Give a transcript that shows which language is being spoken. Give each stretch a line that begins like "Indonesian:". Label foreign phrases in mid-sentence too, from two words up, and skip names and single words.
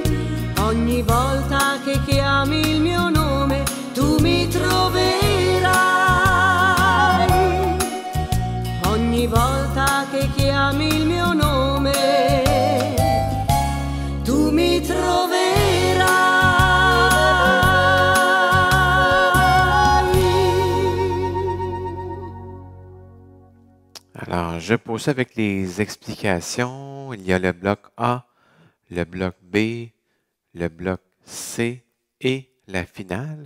Italian: Ogni volta che chiami il mio nome tu mi troverai. Ogni volta che chiami il mio nome tu mi troverai.
French: Alors, je poursuis avec les explications. Il y a le bloc A, le bloc B, le bloc C et la finale.